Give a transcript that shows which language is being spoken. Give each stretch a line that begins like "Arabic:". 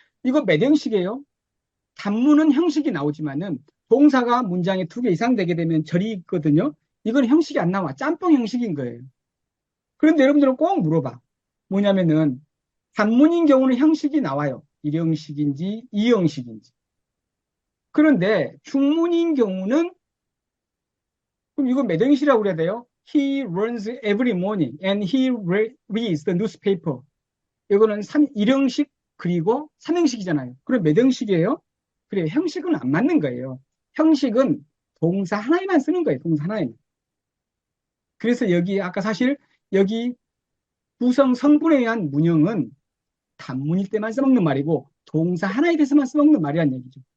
Korean: 이거 몇 형식이에요? 단문은 형식이 나오지만은 동사가 문장에 2개 이상 되게 되면 절이 있거든요. 이건 형식이 안 나와. 짬뽕 형식인 거예요. 그런데 여러분들은 꼭 물어봐. 뭐냐면은 단문인 경우는 형식이 나와요. 1형식인지 2형식인지. 그런데 중문인 경우는 그럼 이거 몇 형식이라고 그래야 돼요?
English: He runs every morning and he reads the newspaper.
Korean: 이거는 1형식 그리고 3형식이잖아요. 그럼 몇 형식이에요? 그래, 형식은 안 맞는 거예요. 형식은 동사 하나에만 쓰는 거예요. 동사 하나에만. 그래서 여기 아까 사실 여기 구성 성분에 의한 문형은 단문일 때만 써먹는 말이고 동사 하나에 대해서만 써먹는 말이란 얘기죠.